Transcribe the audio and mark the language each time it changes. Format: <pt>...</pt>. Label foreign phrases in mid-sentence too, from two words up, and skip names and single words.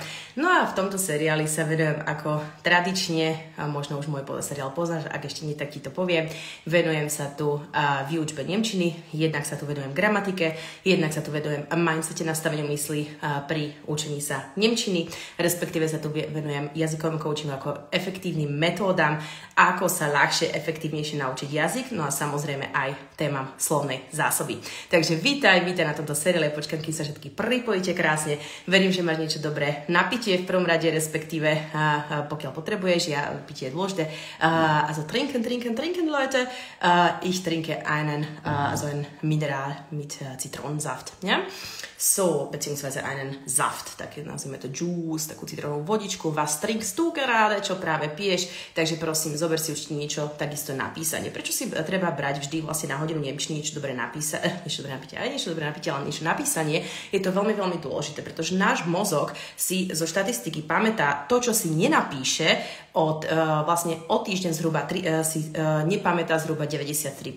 <sk>No a v tomto seriáli sa venujem ako tradične, a možno už môj seriál poznáš, ak ešte nie, tak ti to poviem, venujem sa tu výučbe nemčiny, jednak sa tu venujem gramatike, jednak sa tu venujem mindsete, nastaveniu mysli pri učení sa nemčiny, respektíve sa tu venujem jazykovému coachingu ako efektívnym metódam, ako sa ľahšie efektívnejšie naučiť jazyk, no a samozrejme aj témam slovnej zásoby. Takže vítaj na tomto seriále, počkám, kým sa všetky pripojíte krásne. Verím, že máš niečo dobré na pitie v prvom rade, respektíve pokiaľ potrebuješ, ja pitie je dôležité.</sk> <de>Also trinken, Leute. Ich trinke einen Mineral mit Zitronensaft. Ja? So, beziehungsweise einen Saft,</de> <sk>tak nazvime to juice, takú citrónovú vodičku.</sk> <de>Was trinkst du gerade,</de> <sk>čo práve piješ? Takže prosím, zober si určite niečo, takisto napísanie. Prečo si treba brať vždy vlastne na hodinu nemčiny niečo dobré napísanie, ale niečo napísanie? Je to veľmi, veľmi dôležité, pretože náš mozog si zo štatistiky pamätá to, čo si nenapíše, vlastne o týždeň zhruba si nepamätá zhruba 93%.</sk>